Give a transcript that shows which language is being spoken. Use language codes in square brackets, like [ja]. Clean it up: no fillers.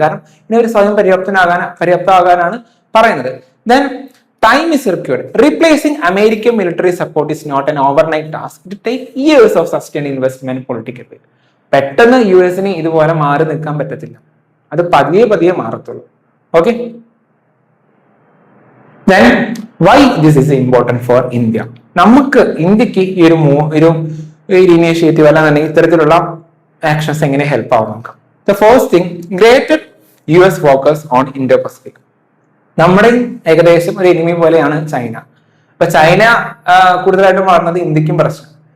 [ml] കാരണം ഇനി ഒരു സ്വയം പര്യാപ്തമാകാനാണ് പറയുന്നത്. [en] Then time is required. Replacing American military support is not an overnight task. It take years of sustain investment political. [ml] പെട്ടെന്ന് US-ന് ഇതുപോലെ മാറി നിൽക്കാൻ പറ്റത്തില്ല. അത് പതിയെ മാറത്തുള്ളൂ. [en] Okay, then why this is important for India? [ml] നമുക്ക് ഇന്ത്യക്ക് ഈ ഒരു ഇനീഷ്യേറ്റീവ് അല്ലാന്നുണ്ടെങ്കിൽ ഇത്തരത്തിലുള്ള ആക്ഷൻസ് എങ്ങനെ ഹെൽപ്പ് ആവും നോക്കാം. [en] The first thing, greater US focus on Indo Pacific. [ml] നമ്മുടെ ഏകദേശം ഒരു എനിമി പോലെയാണ് ചൈന. അപ്പൊ ചൈന കൂടുതലായിട്ടും വളർന്നത് ഇന്ത്യക്കും പ്രശ്നം.